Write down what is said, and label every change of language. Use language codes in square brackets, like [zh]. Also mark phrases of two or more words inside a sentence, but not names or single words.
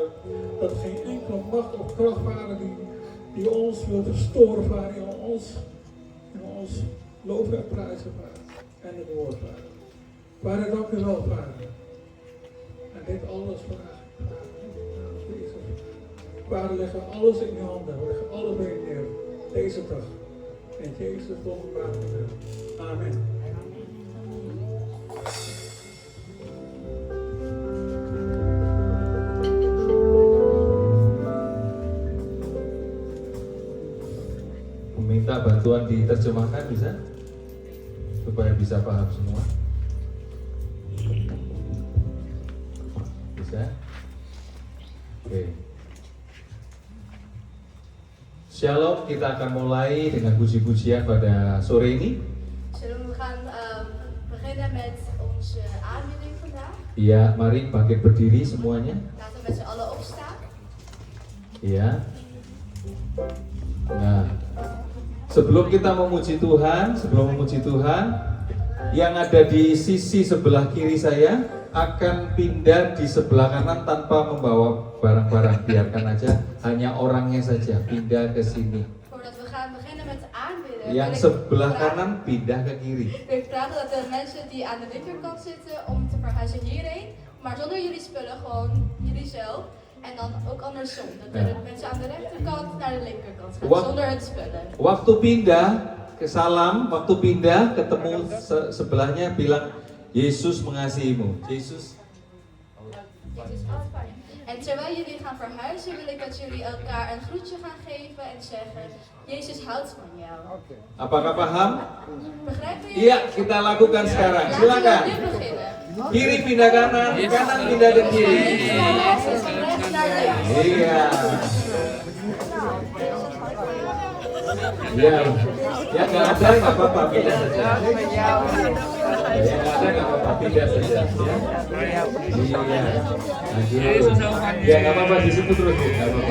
[nl] Dat er geen enkele macht of kracht, Vader, die ons wil verstoren, Vader, in ons loven en prijzen, Vader. En het woord, Vader. Vader, dank u wel, Vader. En dit alles vraag ik, Vader. Vader, leggen alles in uw handen. We leggen alles bij u neer. Deze dag. In Jezus' wonderbare naam. Amen. [id] Minta bantuan diterjemahkan bisa? Supaya bisa paham semua. Bisa? Oke. Shalom, kita akan mulai dengan puji-pujian pada sore ini. [nl] Zullen we gaan beginnen met onze aanbidding vandaag? [id] Iya, mari bangkit berdiri semuanya. [nl] Laten we met z'n allen opstaan. [id] Iya. Nah, sebelum kita memuji Tuhan, yang ada di sisi sebelah kiri saya akan pindah di sebelah kanan tanpa membawa barang-barang. Biarkan aja, hanya orangnya saja pindah ke sini. [nl] Voordat we gaan beginnen met aanbidden, [id] Yang sebelah kanan pindah ke kiri. [nl] wil ik vragen dat de mensen die aan de linkerkant zitten om te verhuizen hierheen, maar zonder jullie spullen, gewoon jullie zelf. En dan ook andersom, dat de mensen aan de rechterkant naar de linkerkant gaan, zonder hun spullen. [id] Waktu pindah ke salam, waktu pindah ketemu sebelahnya bilang Yesus mengasihimu. Yesus. [nl] En terwijl jullie gaan verhuizen, wil ik dat jullie elkaar een groetje gaan geven en zeggen: Jezus houdt van jou. [id] Apakah paham? [nl] Begrijpen jullie? [id] Iya, kita lakukan sekarang. [nl] Laten we [id] Silakan. [nl] nu beginnen. [id] Kiri pindah kanan, kanan pindah ke kiri. [nl] Rechts naar links. [id] Iya. Iya. Ya nggak ada nggak apa-apa pindah saja. Ya nggak ada nggak apa-apa pindah saja. Ya. Iya. Ya nggak apa-apa di situ terus nggak apa-apa.